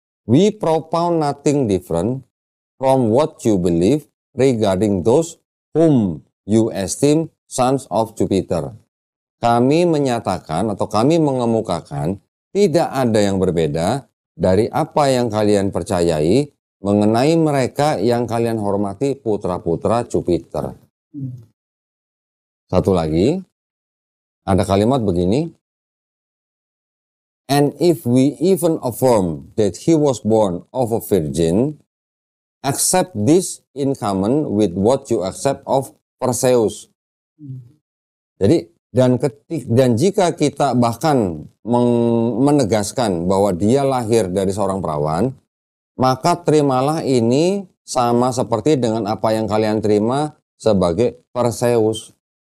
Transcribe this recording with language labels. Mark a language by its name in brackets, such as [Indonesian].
[English] We propound nothing different from what you believe regarding those whom you esteem sons of Jupiter. [Indonesian] Kami menyatakan atau kami mengemukakan tidak ada yang berbeda dari apa yang kalian percayai mengenai mereka yang kalian hormati putra-putra Jupiter. Satu lagi, ada kalimat begini, [English] and if we even affirm that he was born of a virgin, accept this in common with what you accept of Perseus. [Indonesian] Jadi, dan jika kita bahkan menegaskan bahwa dia lahir dari seorang perawan, maka terimalah ini sama seperti dengan apa yang kalian terima sebagai Perseus.